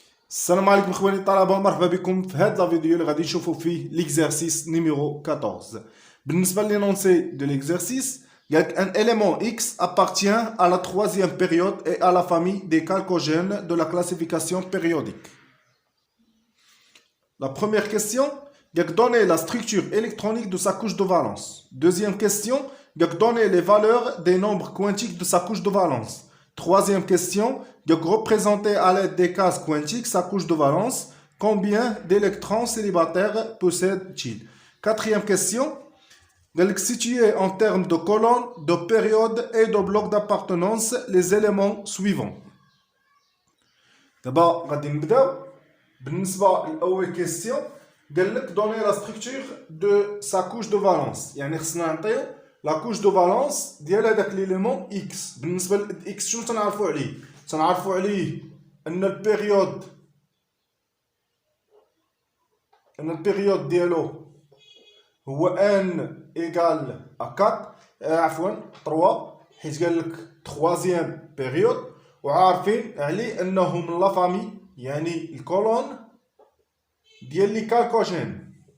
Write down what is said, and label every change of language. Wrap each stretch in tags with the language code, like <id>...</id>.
<ar>السلام عليكم اخواني الطلبه، مرحبا بكم في هذا لا فيديو اللي غادي نشوفوا فيه ليكزارسيس نيميرو 14. بالنسبه لينونسي دو ليكزارسيس قالك ان</ar> <fr>élément x appartient à la troisième période et à la famille des chalcogènes de la classification périodique. La première question, donner la structure électronique de sa couche de valence. Deuxième question, donner les valeurs des nombres quantiques de sa couche de valence. Troisième question, représenter à l'aide des cases quantiques sa couche de valence. Combien d'électrons célibataires possède-t-il? Quatrième question, situer en termes de colonnes, de périodes et de blocs d'appartenance les éléments suivants. D'abord,</fr> <ar>غادي نبداو بالنسبة لأول كيستيون. قال لك</ar> <fr>دوني لا ستركتور دو سا كوش دو فالونس،</fr> <ar>يعني خصنا نعطيو لا كوش دو فالونس ديال هذاك ليليمون اكس. بالنسبة لاكس شنو تنعرفو عليه؟ تنعرفو عليه ان البيريود ديالو هو ان ايكال ا 4 عفوا 3، حيت قال لك تخوازيام بيريود، وعارفين عليه انه من لا فامي، يعني الكولون ديال لي كالكوجين.</ar>